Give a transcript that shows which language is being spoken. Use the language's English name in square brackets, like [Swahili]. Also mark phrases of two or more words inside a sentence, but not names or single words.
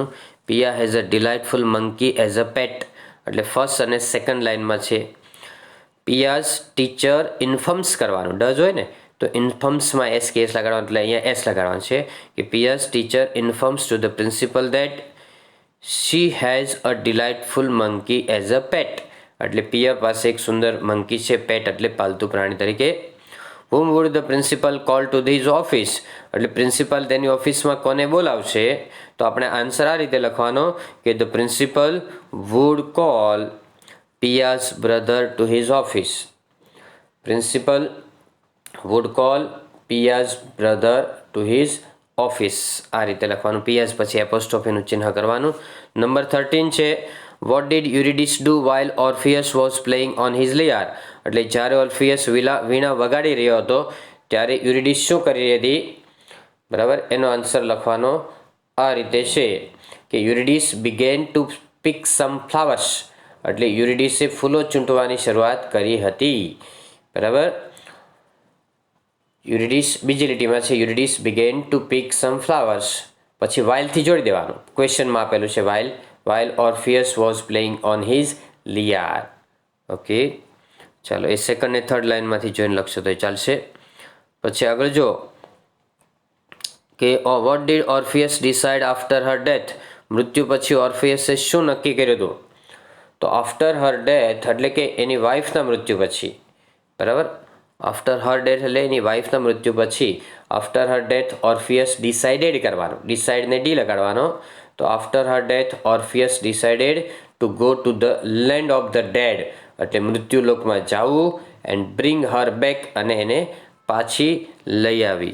[English] Pia has a delightful monkey as a pet, [Gujarati] એટલે ફર્સ્ટ અને સેકન્ડ લાઇનમાં છે [English] Pia's teacher informs [Gujarati] કરવાનું, ડઝ હોય ને તો [English] informs S [Gujarati] કે એસ લગાડવાનું, એટલે અહીંયા એસ લગાડવાનું છે કે [English] Pia's teacher informs to the principal that she has a delightful monkey as a pet, [Gujarati] એટલે પિયા પાસે એક સુંદર મંકી છે, પેટ એટલે પાલતુ પ્રાણી તરીકે. [English] whom would the principal call to his office, [Gujarati] એટલે પ્રિન્સિપાલ તેની ઓફિસમાં કોને બોલાવશે? તો આપણે આન્સર આ રીતે લખવાનો કે [English] the principal would call Pia's brother to his office. Principal would call Pia's brother to his office. [Gujarati] આ રીતે લખવાનું. Pia's પછી એપોસ્ટ્રોફીનું ચિહ્ન કરવાનું. [English] નંબર 13 છે what did Eurydice do while Orpheus was playing on his lyre? [Gujarati] એટલે જ્યારે ઓર્ફિયસ વીણા વગાડી રહ્યો હતો ત્યારે યુરિડિસ શું કરી રહી હતી? બરાબર, એનો આન્સર લખવાનો આ રીતે છે કે યુરિડિસ [English] began to pick some flowers. [Gujarati] એટલે યુરિડિસે ફૂલો ચૂંટવાની શરૂઆત કરી હતી. બરાબર, યુરિડિસ બીજી લીટીમાં છે યુરિડિસ [English] began to pick some flowers. [Gujarati] પછી whileથી જોડી દેવાનું. ક્વેશ્ચનમાં આપેલું છે [English] while Orpheus was playing on his lyre. [Gujarati] ઓકે, ચાલો એ સેકન્ડ ને થર્ડ લાઇનમાંથી જોઈને લખશો તો ચાલશે. [English] પછી આગળ જો કે what did Orpheus decide after her death? [Gujarati] મૃત્યુ પછી ઓર્ફિયસે શું નક્કી કર્યું હતું? તો [English] after her death [Gujarati] એટલે કે એની વાઇફના મૃત્યુ પછી. બરાબર, [English] after her death [Gujarati] એટલે એની વાઇફના મૃત્યુ પછી [English] after her death Orpheus decided [Gujarati] કરવાનું. ડિસાઇડને ડી લગાડવાનો. [English] તો after her death Orpheus decided to go to the land of the dead [Gujarati] એટલે મૃત્યુલોકમાં જવું [English] and bring her back [Gujarati] અને એને પાછી લઈ આવી.